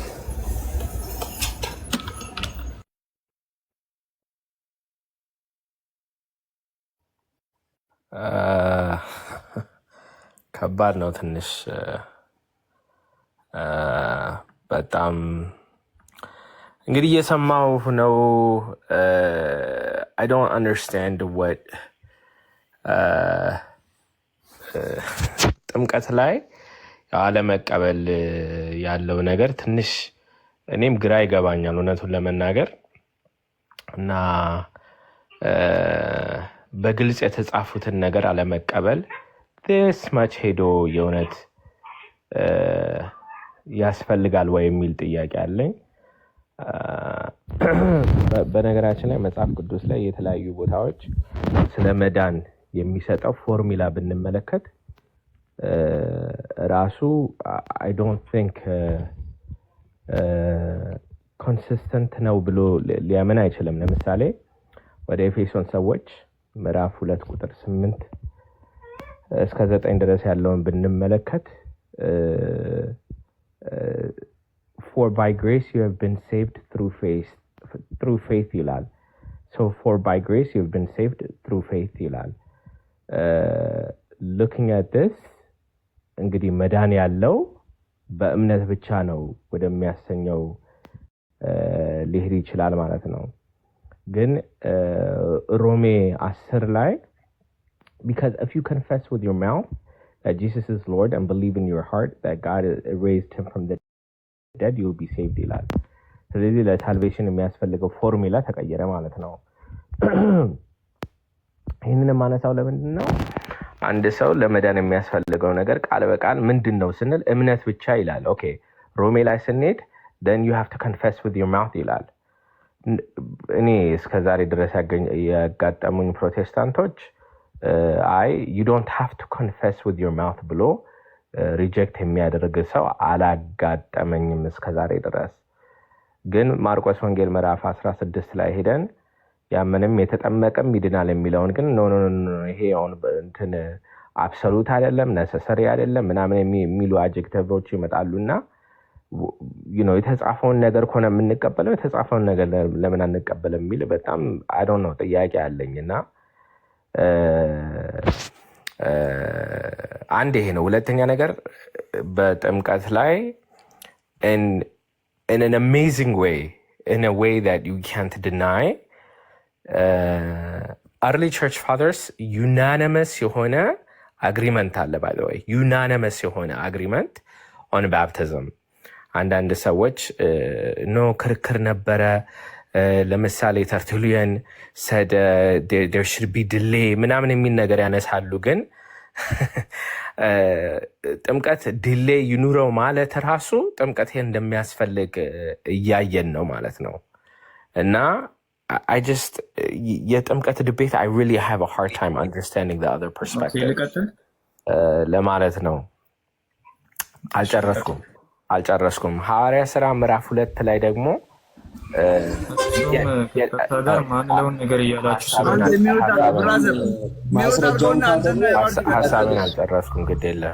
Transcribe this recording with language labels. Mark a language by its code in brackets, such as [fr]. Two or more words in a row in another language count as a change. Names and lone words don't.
[am] ከባድ ነው ትንሽ በጣም እንግዲህ እየሰማሁ ነው። [en] I don't understand what [am] ጥምቀት ላይ አለመቀበል ያለው ነገር ትንሽ እኔም ግራ ይገባኛል እውነቱን ለመናገር እና በግልጽ የተጻፉትን ነገር አለመቀበል [en] this much [am] ሄዶ የእውነት ያስፈልጋል ወይ የሚል ጥያቄ አለኝ። በነገራችን ላይ መጽሐፍ ቅዱስ ላይ የተለያዩ ቦታዎች ስለ መዳን የሚሰጠው ፎርሙላ ብንመለከት ራሱ [en] I don't think [am] ኮንሲስተንት ነው ብሎ ሊያምን አይችልም። ለምሳሌ ወደ ኤፌሶን ሰዎች ምዕራፍ 2 ቁጥር 8 እስከ 9 ድረስ ያለውን ብንመለከት [en] for by grace you have been saved through faith [am] ይላል። [en] so for by grace you have been saved through faith [am] ይላል። [en] looking at this [am] እንግዲህ መዳን ያለው በእምነት ብቻ ነው ወደሚያሰኘው ሊሄድ ይችላል ማለት ነው። ግን ሮሜ 10 ላይ [en] because if you confess with your mouth that Jesus is Lord and believe in your heart that God raised him from the dead you will be saved [am] ይላል። ስለዚህ ለሳልቬሽን የሚያስፈልገው ፎርሙላ ተቀየረ ማለት ነው። ይህንን ማነሳው ለምንድን ነው? አንድ ሰው ለመዳን የሚያስፈልገው ነገር ቃል በቃል ምንድን ነው ስንል እምነት ብቻ ይላል። ኦኬ ሮሜ ላይ ስንሄድ [en] then you have to confess with your mouth [am] ይላል። እኔ እስከዛሬ ድረስ ያጋጠሙኝ ፕሮቴስታንቶች [en] you don't have to confess with your mouth [am] ብሎ ሪጀክት የሚያደርግ ሰው አላጋጠመኝም እስከዛሬ ድረስ። ግን ማርቆስ ወንጌል ምዕራፍ 16 ላይ ሄደን ያመንም የተጠመቀም ይድናል የሚለውን ግን ኖ ይሄ አሁን እንትን አብሶሉት አይደለም ነሰሰሪ አይደለም ምናምን የሚሉ አድጀክቲቮች ይመጣሉና የተጻፈውን ነገር ከሆነ የምንቀበለው የተጻፈውን ነገር ለምን አንቀበልም የሚል በጣም [en] I don't know [am] ጥያቄ አለኝና አንድ ይሄ ነው። ሁለተኛ ነገር በጥምቀት ላይ [en] in an amazing way in a way that you can't deny early church fathers unanimous የሆነ agreement አለ by the way unanimous የሆነ agreement on baptism [am] አንዳንድ ሰዎች ክርክር ነበረ። ለምሳሌ ተርቱሊያን [en] said there should be delay [am] ምናምን የሚል ነገር ያነሳሉ። ግን ጥምቀት ዲሌይ ይኑረው ማለት ራሱ ጥምቀት እንደሚያስፈልግ እያየን ነው ማለት ነው። እና [en] I just [am] የጥምቀት debate [en] I really have a hard time understanding the other perspective [am] ለማለት ነው። አልጨረስኩም። ሐዋርያ ሥራ ምዕራፍ 2 ላይ ደግሞ ማንለውን ነገር እያላችሁ ሀሳብን አልጨረስኩም። ግድ የለህም